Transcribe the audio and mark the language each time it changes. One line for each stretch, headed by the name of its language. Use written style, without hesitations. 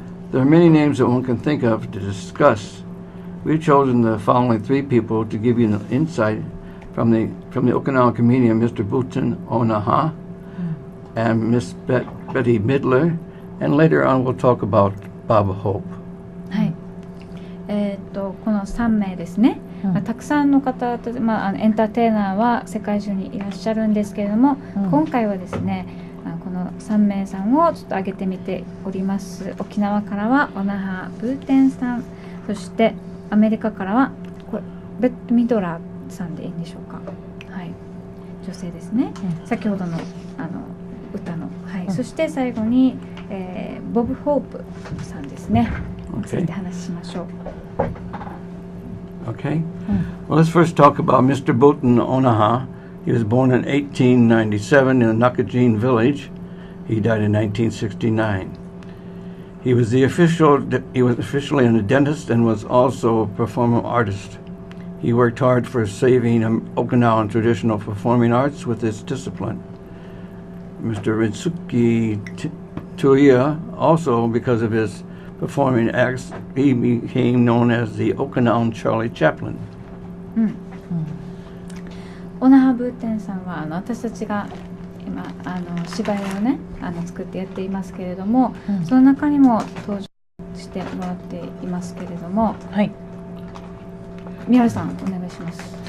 English: There are many names that one can think of to discuss. We've chosen the following 3 people to give you an insight from the Okinawan comedian Mr. Buten Onaha and Miss Betty Midler, and later on we'll talk about Baba Hope.
Japanese: はい。この3名ですね。たくさんの方と、エンターテイナーは世界中にいらっしゃるんですけれども、今回はですね、この3名さんをちょっと挙げてみております。沖縄からはオナハ・ブーテンさん、そしてアメリカからはこれベッド・ミドラーさんでいいんでしょうか。はい、女性ですね。先ほどの歌の、はい、そして最後に、ボブ・ホープさんですね。ついて話しましょう。
English: Okay? Well, let's first talk about Mr. Boten Onaha. He was born in 1897 in Nakajin village. He died in 1969. He was officially a dentist and was also a performing artist. He worked hard for saving Okinawan traditional performing arts with its discipline. Mr. Ritsuki Tuya, also because of his performing acts, he became known as the Okinawan Charlie Chaplin.
Japanese: オナハ・ブーテンさんは私たちが今芝居をね作ってやっていますけれども、その中にも登場してもらっていますけれども、はい。宮原さんお願いします。